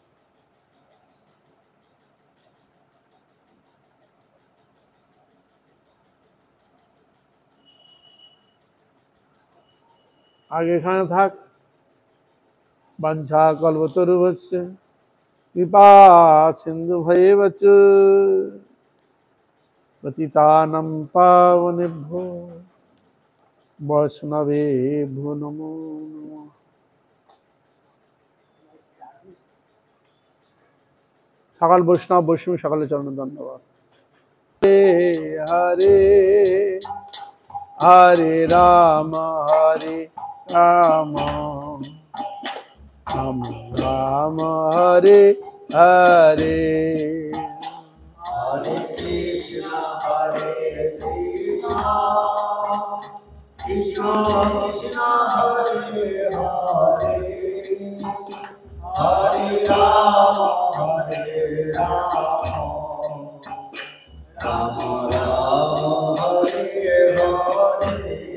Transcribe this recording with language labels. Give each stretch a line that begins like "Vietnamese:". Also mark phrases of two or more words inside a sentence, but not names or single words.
Bangla: আগে এখানে থাক।
Sanskrit: বাঞ্ছা কল্পতরুভ্যশ্চ কৃপা সিন্ধু ভৈবচ পতিতানাং পাবনেভ্যো বৈষ্ণবেভ্যো নমো নমঃ।
Bangla: সকল বৈষ্ণব বৈষ্ণব সকলের চরণ ধন্যবাদ।
Sanskrit: হরে হরে রাম হরে রাম রাম রাম হরে হরে। Hare Krishna, Hare Krishna, Krishna Krishna, Hare Hare, Hare Rama, Hare Rama, Rama Rama, Hare Hare.